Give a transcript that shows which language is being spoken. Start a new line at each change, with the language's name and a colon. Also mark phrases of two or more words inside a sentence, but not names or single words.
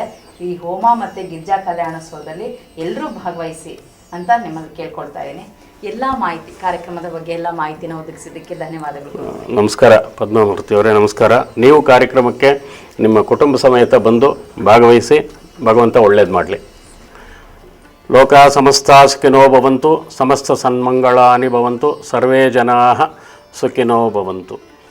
Kannada: ಈ ಹೋಮ ಮತ್ತು ಗಿರಿಜಾ ಕಲ್ಯಾಣೋತ್ಸವದಲ್ಲಿ ಎಲ್ಲರೂ ಭಾಗವಹಿಸಿ ಅಂತ ನಿಮ್ಮಲ್ಲಿ ಕೇಳ್ಕೊಳ್ತಾ ಇದ್ದೀನಿ. ಎಲ್ಲ ಮಾಹಿತಿ, ಕಾರ್ಯಕ್ರಮದ ಬಗ್ಗೆ ಎಲ್ಲ ಮಾಹಿತಿನ ಒದಗಿಸಿದ್ದಕ್ಕೆ ಧನ್ಯವಾದಗಳು. ನಮಸ್ಕಾರ ಪದ್ಮಾಮೂರ್ತಿಯವರೇ, ನಮಸ್ಕಾರ. ನೀವು ಕಾರ್ಯಕ್ರಮಕ್ಕೆ ನಿಮ್ಮ ಕುಟುಂಬ ಸಮೇತ ಬಂದು ಭಾಗವಹಿಸಿ, ಭಗವಂತ ಒಳ್ಳೇದು ಮಾಡಲಿ.
Sanskrit: ಲೋಕ ಸಮಸ್ತ ಸುಖಿನೋ ಭವಂತು, ಸಮಸ್ತ ಸನ್ಮಂಗಳಾನಿ ಭವಂತು, ಸರ್ವೇ ಜನಾಃ ಸುಖಿನೋ ಭವಂತು.